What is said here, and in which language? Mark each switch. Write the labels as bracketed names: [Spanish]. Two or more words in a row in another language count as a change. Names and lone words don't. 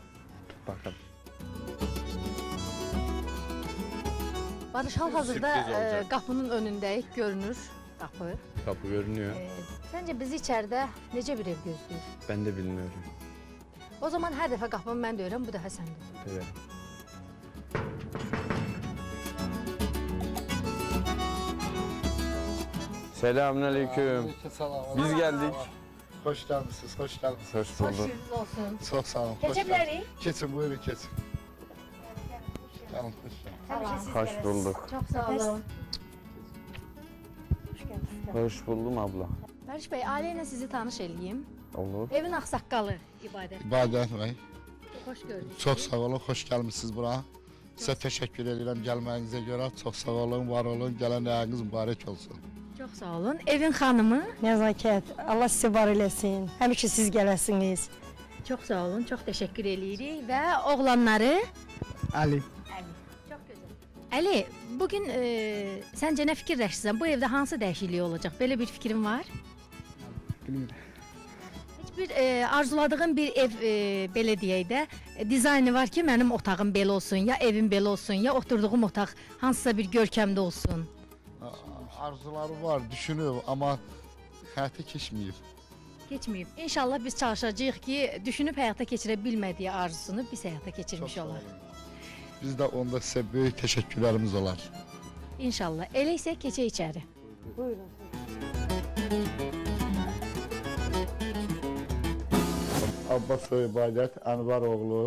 [Turkish] Bakalım. [Azerbaijani] Barış, hal-hazırda Sürpriz olacaq. qapının önündəyik, görünür qapı. [Turkish] Kapı görünüyor. [Azerbaijani] Səncə bizi içəridə necə bir ev gözləyir? [Turkish] Ben de bilmiyorum. [Azerbaijani] O zaman hər dəfə qapını mən döyürəm, bu dəfə sən döyürəm. [Turkish] Evet. Selamünaleyküm. Biz geldik. Hoş geldiniz, hoş geldiniz. Hoş Hoş bulduk. yüzlü olsun. Çok sağ olun. [Azerbaijani] Keçə bilərik? [Turkish] Geçin, buyurun geçin. Tamam, hoş geldiniz. Hoş bulduk. [Azerbaijani] Çox sağ olun. [Turkish] Hoş buldum abla. [Azerbaijani] Barış bəy, ailə ilə sizi tanış eləyim. Olur. Evin ağsaqqalı İbadət. [Turkish] İbadet Bey, [Azerbaijani] Xoş gördük. [Turkish] çok sağ olun, hoş gelmişsiniz bura. Size teşekkür ederim gelmenize göre. Çok sağ olun, var olun. Gelen ayağınız mübarek olsun. [Azerbaijani] Çox sağ olun. Evin xanımı. Nəzakət, Allah sizi var eləsin. Həmişə siz gələsiniz. Çox sağ olun, çox təşəkkür eləyirik və oğlanları Ali. Əli. Çox gözəl. Əli, bugün səncə nə fikirləşirsən? Bu evdə hansı dəyişiklik olacaq? Belə bir fikrin var? [Turkish] Bilmiyorum. [Azerbaijani] Heç bir arzuladığın bir ev belə deyək də dizaynı var ki, mənim otağım belə olsun, ya evim belə olsun, ya oturduğum otaq hansısa bir görkəmdə olsun. [Turkish] Arzuları var, düşünüyor ama hayata geçmiyor. [Azerbaijani] Keçməyib. İnşallah biz çalışacağıq ki, düşünüb həyata keçirə bilmədiyi arzusunu biz həyata keçirmiş [Turkish] Çok sağ [Azerbaijani] olar. [Turkish] olun. Biz de onda size büyük teşekkürlerimiz olar. [Azerbaijani] İnşallah. Elə isə keçək içəri. Buyurun. Abbas İbadet, Ənvar oğlu.